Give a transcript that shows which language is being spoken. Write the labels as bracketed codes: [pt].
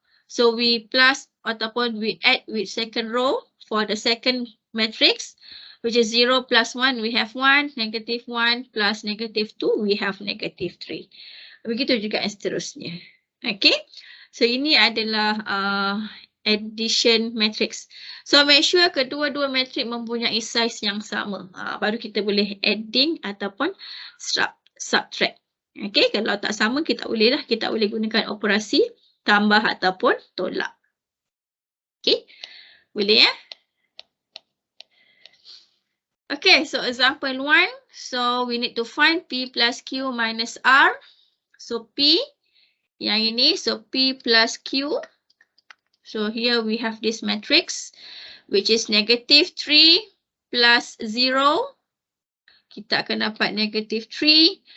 [en] So we plus [ms] ataupun [en] we add with second row for the second matrix, which is 0 plus 1, we have 1, negative 1 plus negative 2, we have negative 3. [ms] Begitu juga yang seterusnya. Okay, so ini adalah addition matrix. So make sure kedua-dua matrix mempunyai size yang sama. Baru kita boleh adding ataupun subtract. Okay, kalau tak sama kita boleh gunakan operasi tambah ataupun tolak. Okay, boleh ya? [en] Okay, so example 1. So we need to find P plus Q minus R. So P, yang ini, so P plus Q. So here we have this matrix, which is negative 3 plus 0. [ms] Kita akan dapat negative 3.